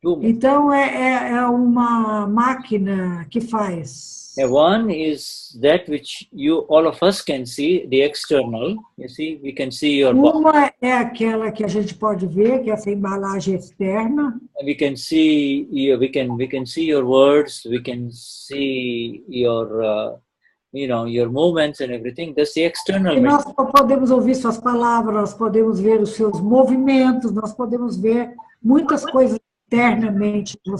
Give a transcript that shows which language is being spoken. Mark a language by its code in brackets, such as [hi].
[pt] Então é uma máquina que faz. [en] One is that which all of us can see, the external. You see, we can see your body. [pt] Uma é aquela que a gente pode ver, que é essa embalagem externa. [en] We can see we can see your words, we can see your your movements and everything. That's the external. [pt] E nós podemos ouvir suas palavras, nós podemos ver os seus movimentos, nós podemos ver muitas coisas internamente.